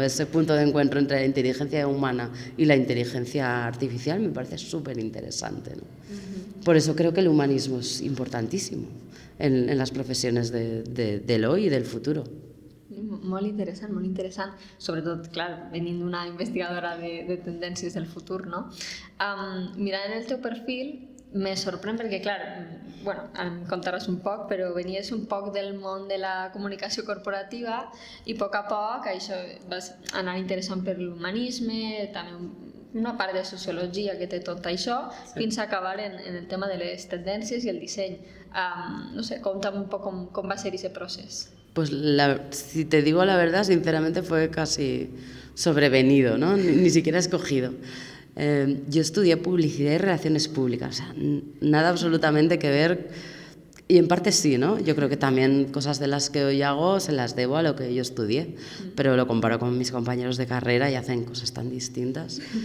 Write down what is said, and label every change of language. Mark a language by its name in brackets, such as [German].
[Spanish] Ese punto de encuentro entre la inteligencia humana y la inteligencia artificial me parece súper interesante, ¿no? Por eso creo que el humanismo es importantísimo en las professiones del hoy y del futuro. [Catalan] Molt interessant. Sobretot, clar, venint d'una investigadora de tendències del futur, no? Mirant el teu perfil, me sorprèn perquè, clar, bueno, em contaràs un poc, però venies un poc del món de la comunicació corporativa i a poc això vas anar interessant per l'humanisme, també una part de sociologia que té tot això, fins a acabar en el tema de les tendències i el disseny. No sé, conta'm un poc com va ser aquest procés. [Spanish] Pues si te digo la verdad, sinceramente fue casi sobrevenido, ¿no? Ni siquiera escogido. Yo estudié publicidad y relaciones públicas, o sea, nada absolutamente que ver, y en parte sí, ¿no? Yo creo que también cosas de las que hoy hago se las debo a lo que yo estudié, pero lo comparo con mis compañeros de carrera y hacen cosas tan distintas.